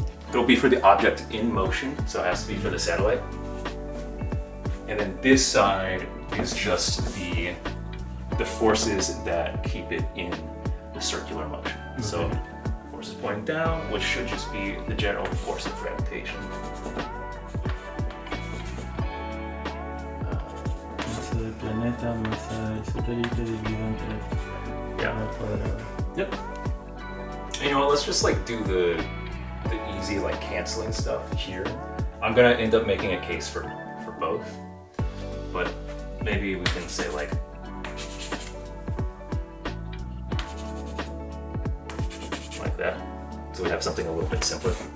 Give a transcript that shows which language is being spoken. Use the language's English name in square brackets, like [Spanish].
[English] It'll be for the object in motion, so it has to be for the satellite. And then this side is just the forces that keep it in the circular motion. Okay. So forces pointing down, which should just be the general force of gravitation. [Spanish] Masa del planeta, masa del satélite dividido entre [English] Yeah. [Spanish] al cuadrado. [English] Yep. You know what, let's just like do the easy like canceling stuff here. I'm gonna end up making a case for both, but maybe we can say like that, so we have something a little bit simpler.